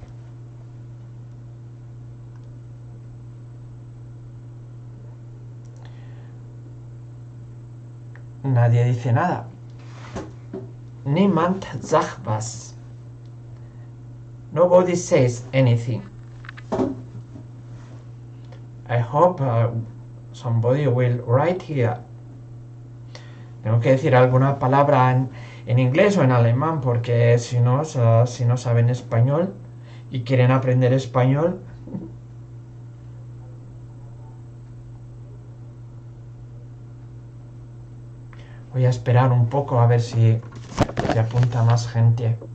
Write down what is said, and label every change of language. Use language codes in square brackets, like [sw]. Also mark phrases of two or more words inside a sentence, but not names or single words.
[es] Nadie dice nada. [de] Niemand sagt was. [en] Nobody says anything. I hope somebody will write here. [es] Tengo que decir alguna palabra en inglés o en alemán, porque si no saben español y quieren aprender español, voy a esperar un poco a ver si apunta más gente.